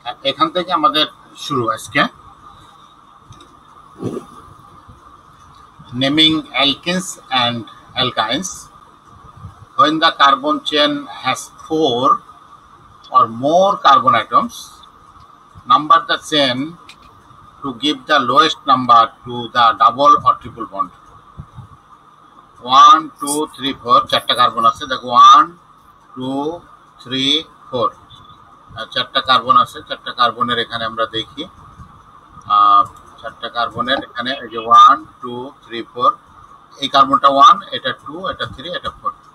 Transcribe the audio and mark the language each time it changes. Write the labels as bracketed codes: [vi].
[bn] এখান থেকে আমাদের শুরু আজকে [en] naming alkenes and alkynes. When the carbon chain has 4 or more carbon atoms, number the chain to give the lowest number to the double or triple bond. [bn] 1 2 3 4 চারটা carbon আছে, দেখো 1 2 3 4 চারটা carbon আছে। চারটা কার্বনের এখানে আমরা দেখি চারটা কার্বনের এখানে এই যে 1 2 3 4, এই কার্বনটা 1, এটা 2, এটা 3, এটা 4।